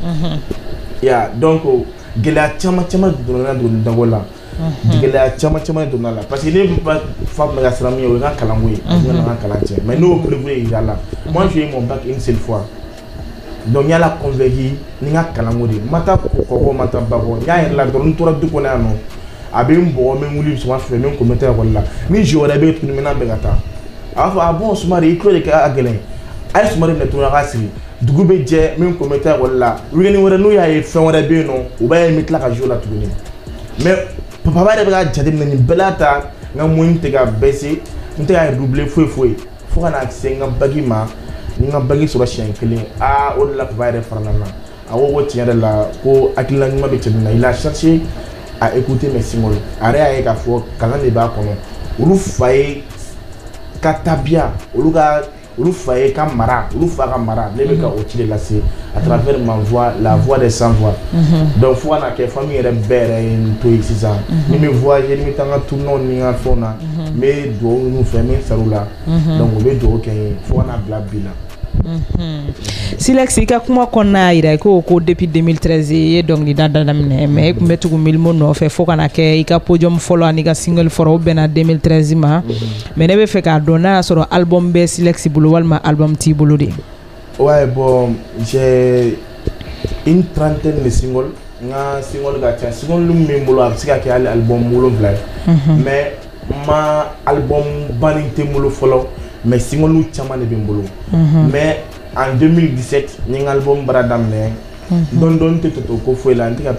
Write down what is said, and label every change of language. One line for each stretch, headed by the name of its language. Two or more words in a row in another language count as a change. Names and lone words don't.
Bambara: donc gɛlɛya caman donna dɔnkilidako la gɛlɛya caman donna la
French: parce que
Bambara: ne fa tun bɛ ka siran min ye o ye n ka kalanko ye n ka n ka kalan tiɲɛ mais ne y'o prévu jira la
French: moi j'ai eu mon bac une seule fois
Bambara: donc n y'a convaincu ni n ka kalanko de ma taa kɔkɔ ma taa bakɔ n y'a yɛrɛ la dɔrɔn n tora du kɔnɔ yan nɔ a bɛ n bɔgɔ n bɛ n wuli sɔgɔma fɛ n bɛ n ko n bɛ taa ekɔli la ni jeu wɛrɛ bɛ yen tuguni n bɛ n'a bɛɛ ka taa a b'a fɔ
French: ah bon
Bambara: Soumaré i tulo de ka gɛlɛn a ye Soumaré minɛ tuguni a k'a sigi dugu bɛ jɛ n bɛ n ko n bɛ taa ekɔli la weekend wɛrɛ n'u y'a ye fɛn wɛrɛ bɛ yen nɔ u b'a ye n bɛ tila ka jouer la tuguni mais papa yɛrɛ bɛ ka jateminɛ nin bɛɛ la ta n ka moyen tɛ ka baisser n tɛ ka redoubler foyi fo ka na se n ka bac ma n ka bac sɔrɔ siɲɛ kelen o de la papa yɛrɛ farala n na a ko tiɲɛ yɛrɛ la ko hakilina ɲuman bɛ cɛ min na
French: il a cherché à écouter mes singles
Bambara: a yɛrɛ y'a ye k'a fɔ kalan de b'a kɔnɔ olu fa ye ka tabiya olu fa ye ka mara olu fa ka mara ne bɛ ka o ci de lase
French: à travers ma voix la voix des sans voix
Bambara: donc fo ka na kɛ famille yɛrɛ bɛɛ yɛrɛ ye n to yen sisan ni n bɛ voyager ni n bɛ taa n ka tournois ni n ka fɛnw na n bɛ dugawu minnu fɛ n bɛ sar'u la donc u bɛ dugawu kɛ n ye fo ka na bila bi la. Silex i ka kuma kɔnɔna y'a jira ko
French: depuis 2013
Bambara: i ye dɔnkilida daminɛ mais i tun bɛ tugu Milmo nɔfɛ fo ka na kɛ i ka podium fɔlɔ ani ka single fɔlɔ o bɛnna 2013 ma mais ne bɛ fɛ k'a dɔn n'a y'a sɔrɔ album bɛ Silex bolo walima album t'i bolo de.
French: Ouais bon j'ai une trentaine de singles
Bambara: n ka single ka ca single min bɛ n bolo a bɛ se ka kɛ hali album 7 ye mais n ma album banni tɛ n bolo fɔlɔ mais single caman de bɛ n bolo mais
French: en 2017
Bambara: n ye n ka album baara daminɛ dɔɔni tɛ to ko foyi la n tɛ ka